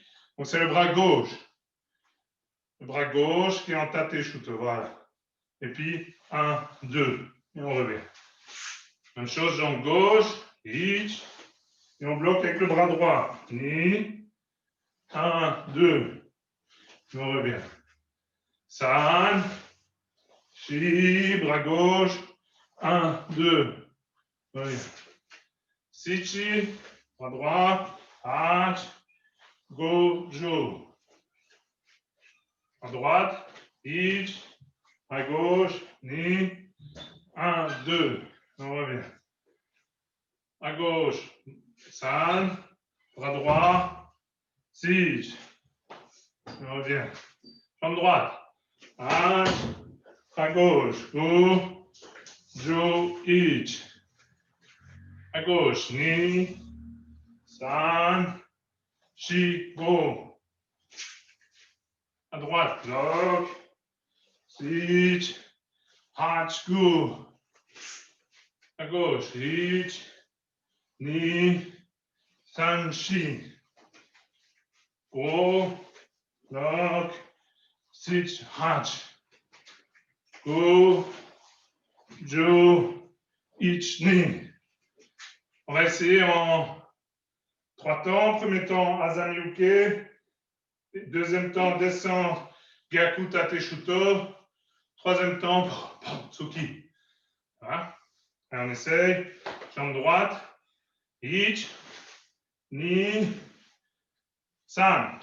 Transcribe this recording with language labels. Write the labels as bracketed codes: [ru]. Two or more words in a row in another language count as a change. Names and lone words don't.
[fr] Donc c'est le bras gauche. Le bras gauche qui est en Tate Shuto. Voilà. Et puis 1, 2. Et on revient. Même chose, jambe gauche, ich, et on bloque avec le bras droit. Ni, 1, 2, et on revient. San, shi, bras gauche, 1, 2, on revient. Sichi, bras droit, hach, Gojo. À droite, ich. À gauche, ni. 1, 2. On revient. À gauche, san. Bras droit, sich. On revient. Jambe droite. Ach. À gauche, go. Jo, ich. À gauche, ni. San. Shi, go. À droite, bloc. Sich. Hach, go. À gauche, ich. Ni. San, shi. Go. Bloc. Sich, hach. Go. Jo. Ich, ni. On va essayer en 3 temps. Premier temps, Azami-uke. Deuxième temps, descendre, Gyaku Tate Shuto. Troisième temps, Tsuki. Voilà. Et on essaye. Jambe droite. Ich, ni, san.